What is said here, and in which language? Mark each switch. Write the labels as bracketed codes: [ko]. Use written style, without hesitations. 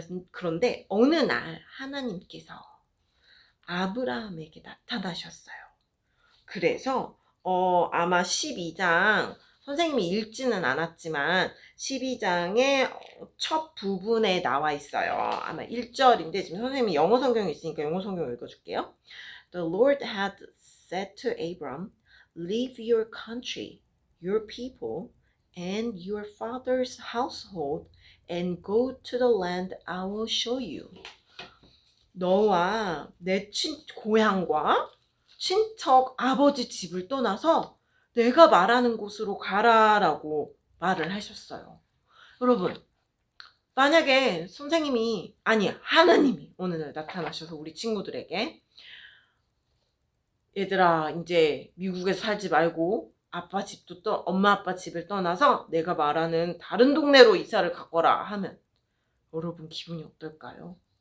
[ko] 그런데 어느 날 하나님께서 아브라함에게 나타나셨어요. 그래서 아마 12장 선생님이 읽지는 않았지만 12장의 첫 부분에 나와 있어요. 아마 1절인데 지금 선생님이 영어 성경이 있으니까 영어 성경 읽어줄게요. [en] The Lord had said to Abram, leave your country, your people, and your father's household and go to the land I will show you. [ko] 너와 내 고향과 친척 아버지 집을 떠나서 내가 말하는 곳으로 가라라고 말을 하셨어요. 여러분, 만약에 하나님이 어느 날 나타나셔서 우리 친구들에게 얘들아 이제 미국에서 살지 말고 엄마 아빠 집을 떠나서 내가 말하는 다른 동네로 이사를 가거라 하면 여러분 기분이 어떨까요?